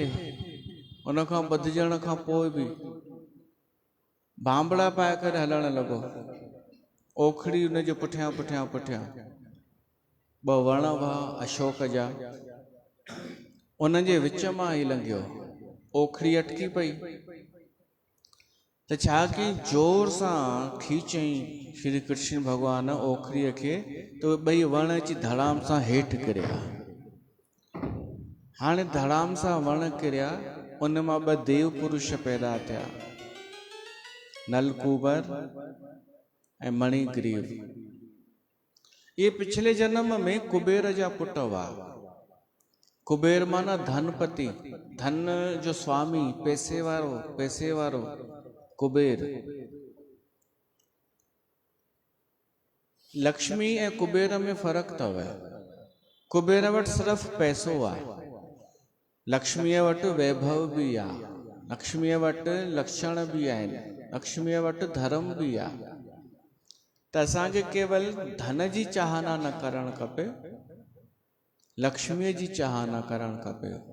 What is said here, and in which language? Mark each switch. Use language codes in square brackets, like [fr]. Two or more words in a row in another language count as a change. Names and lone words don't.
[sd] उन खां ॿधिजण खां पोइ बि बांबड़ा पाए करे हलणु लॻो। ओखड़ी उनजे पुठियां पुठियां ॿ वण हुआ अशोक जा, उनजे विच मां ई लंघियो। ओखड़ी अटकी पई त छा कयईं? जोर सां खीचईं श्री कृष्ण भॻवान ओखड़ीअ खे, त ॿई वण अची धड़ाम सां हेठि किरिया। हाणे धड़ाम सां वण किरिया, उन मां ॿ देव पुरुष पैदा थिया, नलकूबर ऐं मणिग्रीव। [hi] ये पिछले जन्म में कुबेर [sd] जा पुट हुआ। कुबेर माना धनपति, धन जो स्वामी, पैसे वारो कुबेर। लक्ष्मी ऐं कुबेर में फ़र्क़ु अथव। कुबेर वटि सिर्फ़ु पैसो आहे, लक्ष्मीअ वटि वैभव बि आहे, लक्ष्मीअ वटि लक्षण बि आहिनि, लक्ष्मीअ वटि धर्म बि आहे। त असांखे केवल धन जी चाहना न करणु खपे, लक्ष्मीअ जी चाहना करणु खपे।